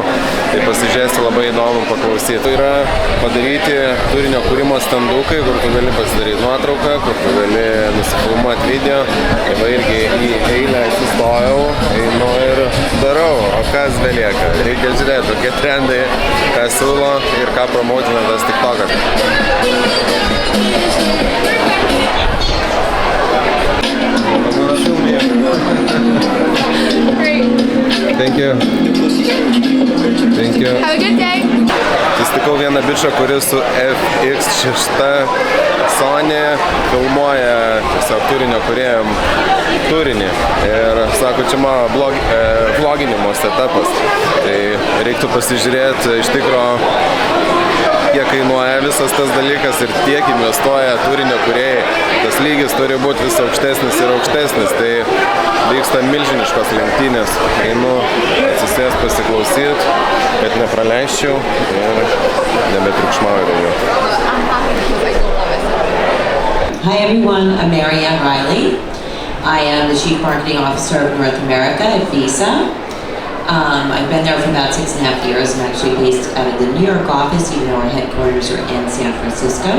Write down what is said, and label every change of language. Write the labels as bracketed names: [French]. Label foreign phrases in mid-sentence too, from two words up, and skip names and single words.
[Lithuanian] Tai pasižiūrėsi, labai įdomu paklausyti. Tai yra padaryti turinio kūrimo standukai, kur tu gali pasidaryti nuotrauką, kur tu gali nusifilmuoti video. Tai va irgi į eilę atsistojau, einu ir darau. O kas belieka? Reikia žiūrėti, kokie trendai, ką siūlo ir ką promautina tas TikTokas. [English] Thank you. Thank you. Have a good day. [Lithuanian] Susitikau vieną bičą, kuris su FX6 Sony filmuoja tiesiog turinio kūrėjom turinį. Ir sako, čia mano vloginimo setupas. Tai reiktų pasižiūrėti iš tikro, kiek kainuoja visas tas dalykas ir tiek investuoja turinio kūrėjai. Tas lygis turi būti vis aukštesnis ir aukštesnis. Tai vyksta milžiniškos lenktynės. Einu atsisės pasiklausyti, kad nepraleisčiau ir nebetriukšmauju daugiau. [English] Hi everyone, I'm Marianne Riley. I am the Chief Marketing Officer of North America at Visa. I've been there for about 6.5 years. I'm actually based out of the New York office, even though our headquarters are in San Francisco.